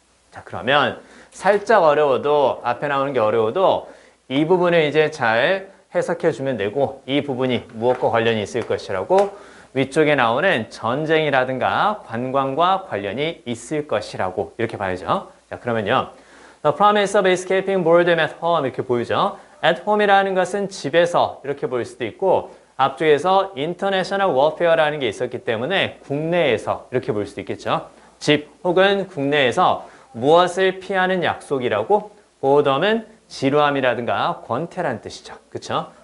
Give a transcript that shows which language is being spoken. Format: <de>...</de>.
<ko>자, 그러면 살짝 어려워도 앞에 나오는 게 어려워도 이 부분을 이제 잘 해석해 주면 되고 이 부분이 무엇과 관련이 있을 것이라고 위쪽에 나오는 전쟁이라든가 관광과 관련이 있을 것이라고 이렇게 봐야죠. 자, 그러면요.</ko> <en>The promise of escaping boredom at home</en> <ko>이렇게 보이죠. at home이라는 것은 집에서 이렇게 볼 수도 있고 앞쪽에서</ko> <en>international warfare</en> <ko>라는 게 있었기 때문에 국내에서 이렇게 볼 수도 있겠죠. 집 혹은 국내에서 무엇을 피하는 약속이라고? 보덤은 지루함이라든가 권태란 뜻이죠. 그쵸?</ko>